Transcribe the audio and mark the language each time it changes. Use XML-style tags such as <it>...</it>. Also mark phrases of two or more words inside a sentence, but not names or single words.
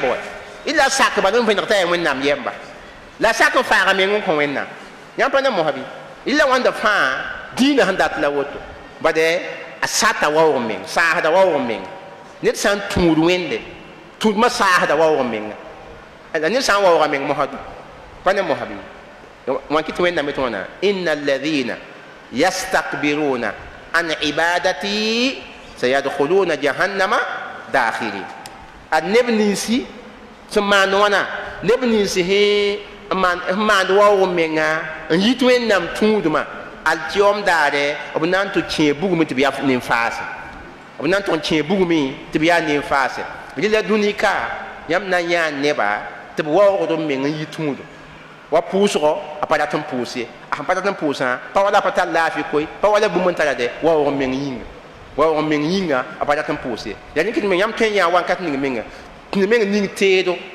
<mos>wɛ ila sak bad n vẽneg t'a ya wẽnnaam yɛmba la sak n faaga meng n kõ wẽnnaam yã pa na mosabe ila wãnda fãa dĩinã sẽn dat la woto bade a sata waoog meng saasda waoog meng ned sã n tũud wẽnde tũudmã saasda waoog menga la ned sã n waooga meng mosadu pa ne mosabe wã kɩ tɩ wẽnnaam tɩ wãna</mos> <ar>إن الذين يستكبرون عن عبادتي سيدخلون جهنم داخرين</ar> <mos>ad neb ninsi sẽn maand wãna neb ninsi sẽn maand waoog menga n yit wẽnnaam tũudmã altiyom daare b na n tɩ kẽ bugme tɩ b yaa nin-faase b na n tʋg n kẽ bugme tɩ b yaa nin-faase rɩla dũnika yãmb na n yãa neba tɩ b waoogd b meng n yi tũudu wa pʋʋsgɔ a pa dat n pʋʋs ye a sẽn pa dat n pʋʋsã pa wala pa tar laafɩ koe pa wala bũmb n tara dɛ waoog meng yĩnga waoog meng yĩnga a pa dat n pʋʋs ye yaa nik tɩ meng yãmb tõe n yãa wãnkat ning menga tɩ meng ning teedo</mos>